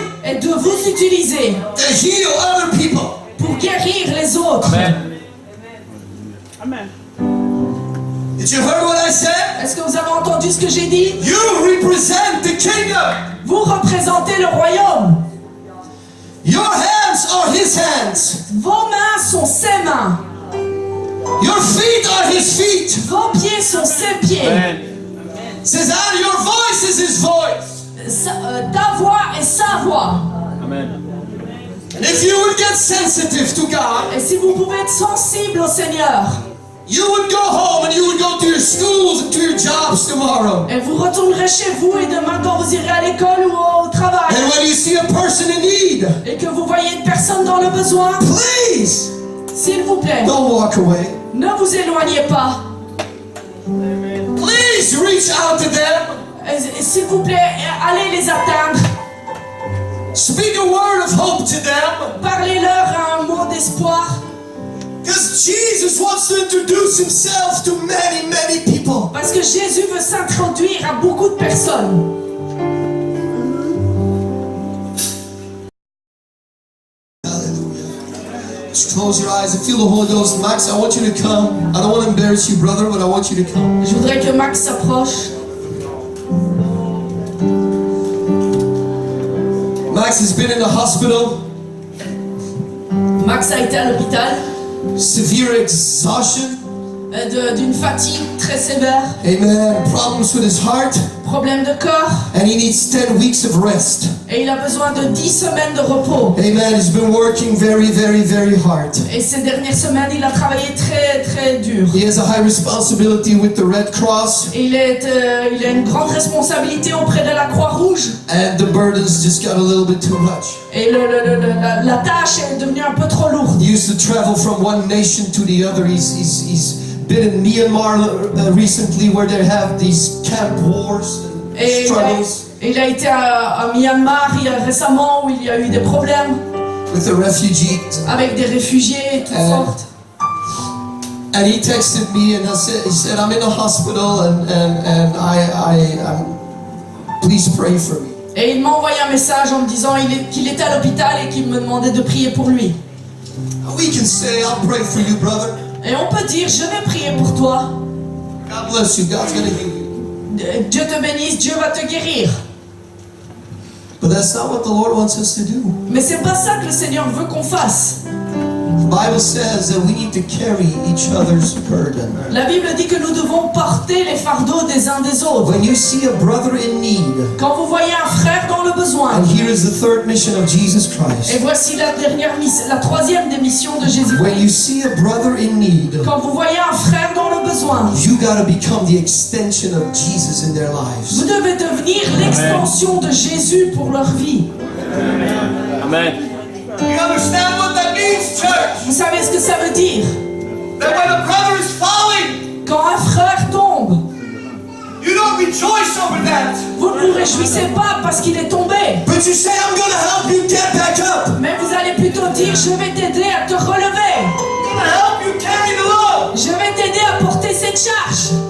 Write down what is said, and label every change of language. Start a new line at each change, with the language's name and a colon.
French: est de vous utiliser
English: to heal other people.
French: pour guérir les autres.
English: Did you hear what I said?
French: Est-ce que vous avez entendu ce que j'ai dit?
English: You represent the kingdom.
French: Vous représentez le royaume.
English: Your hands are His hands.
French: Vos mains sont ses mains.
English: Your feet are His feet.
French: Vos pieds sont ses pieds.
English: Says, and your voice is His voice.
French: Ta voix est sa voix.
English: And if you would get sensitive to God,
French: Et si vous pouvez être sensible au Seigneur,
English: you would go home and you would go to your schools and to your jobs tomorrow.
French: et vous retournerez chez vous et demain quand vous irez à l'école ou au travail,
English: And when you see a person in need,
French: et que vous voyez une personne dans le besoin,
English: please
French: s'il vous plaît,
English: don't walk away.
French: ne vous éloignez pas.
English: Please reach out to them.
French: Et s'il vous plaît, allez les atteindre.
English: Speak a word of hope to them.
French: Parlez-leur un mot d'espoir.
English: Because Jesus wants to introduce himself to many, many people.
French: Parce que Jésus veut s'introduire à beaucoup de personnes.
English: Hallelujah. Just close your eyes and feel the Holy Ghost. Max, I want you to come. I don't want to embarrass you, brother, but I want you to come.
French: Je voudrais que Max s'approche.
English: Max has been in the hospital.
French: Max a été à l'hôpital
English: Severe exhaustion.
French: d'une fatigue très sévère,
English: Amen. Problems with his heart.
French: problème de corps,
English: And he needs 10 weeks of rest.
French: et il a besoin de 10 semaines de repos.
English: Amen. He's been working very, very, very hard.
French: Et ces dernières semaines, il a travaillé très très dur.
English: He has a high responsibility with the Red Cross.
French: Et il a une grande responsabilité auprès de la Croix-Rouge.
English: And the burdens just got a little bit too much.
French: Et la tâche est devenue un peu trop lourde.
English: He used to travel from one nation to the other. He's been in Myanmar recently where they have these camp wars and
French: Et
English: struggles
French: il a été à Myanmar récemment où il y a eu des problèmes
English: with the refugees.
French: avec des réfugiés et toutes sortes.
English: And he texted me and he said, I'm in a hospital and I'm please pray for me.
French: Et il m'a envoyé un message en me disant qu'il était à l'hôpital et qu'il me demandait de prier pour lui.
English: We can say, I'll pray for you, brother.
French: Et on peut dire, je vais prier pour toi.
English: God bless you. God's going to heal you.
French: Dieu te bénisse, Dieu va te guérir.
English: But that's not what the Lord wants us to do.
French: Mais c'est pas ça que le Seigneur veut qu'on fasse.
English: The Bible says that we need to carry each other's burden.
French: La Bible dit que nous devons porter les fardeaux des uns des autres.
English: When you see a brother in need,
French: Quand vous voyez un frère dans le besoin,
English: and here is the third mission of Jesus
French: et
English: Christ.
French: voici la troisième des missions de Jésus-Christ.
English: When you see a brother in need,
French: Quand vous voyez un frère dans le besoin,
English: you got to become the extension of Jesus in their lives.
French: vous devez devenir l'extension de Jésus pour leur vie.
English: Amen. You understand what that means, church?
French: Vous savez ce que ça veut dire?
English: That when a brother is falling,
French: Quand un frère tombe,
English: you don't rejoice over that.
French: vous ne vous réjouissez pas parce qu'il est tombé,
English: But you say, I'm going to help you get back up.
French: mais vous allez plutôt dire, je vais t'aider à te relever.
English: I'm going to help you carry the load.
French: Je vais t'aider à porter cette charge.